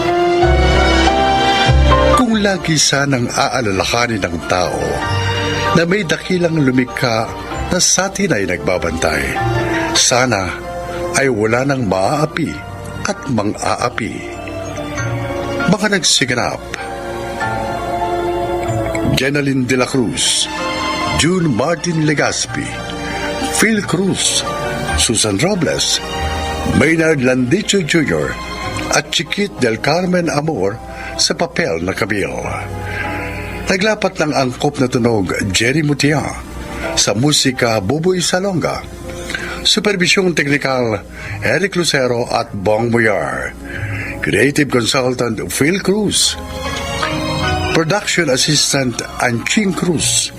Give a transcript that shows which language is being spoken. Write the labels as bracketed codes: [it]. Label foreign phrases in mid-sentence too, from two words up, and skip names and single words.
[tl] Kung lagi sanang aalalahanin ng tao na may dakilang lumikha na sa atin ay nagbabantay, sana ay wala nang maaapi at mang-aapi. Mga nagsiganap: Jenaline de la Cruz, June Martin Legaspi, Phil Cruz, Susan Robles, Maynard Landicho Jr. at Chiquit del Carmen Amor sa papel na Camille. Naglapat ng angkop na tunog Jerry Mutia, sa musika Buboy Salonga, supervisyong teknikal Eric Lucero at Bong Boyar, [en] creative consultant [tl] Phil Cruz, [en] production assistant [tl] Anching Cruz.